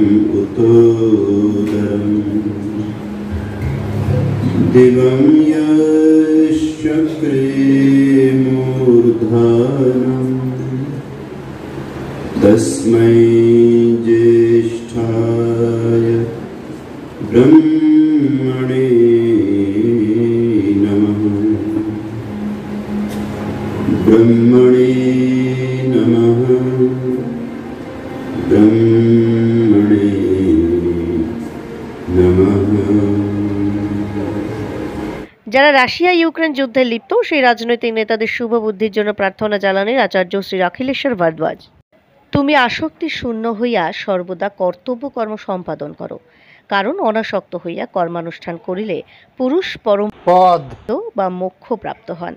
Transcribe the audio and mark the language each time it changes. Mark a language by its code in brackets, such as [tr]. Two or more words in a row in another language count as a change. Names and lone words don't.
[sa] उतोदरम् दिवं यश्चक्रे मूर्धनम् तस्मै ज्येष्ठाय ब्रह्मणे नमः। ब्रह्मणे नमः। ब्रह्मणे नमः। [bn] যারা রাশিয়া ইউক্রেন যুদ্ধে লিপ্ত সেই রাজনৈতিক নেতাদের শুভ বুদ্ধির জন্য প্রার্থনা জানালেন আচার্য শ্রী অখিলেশ্বর ভারদ্বাজ। তুমি আসক্তি শূন্য হইয়া সর্বদা কর্তব্য কর্ম সম্পাদন করো, কারণ অনাসক্ত হইয়া কর্মানুষ্ঠান করিলে পুরুষ পরম পদ বা মোক্ষ প্রাপ্ত হন।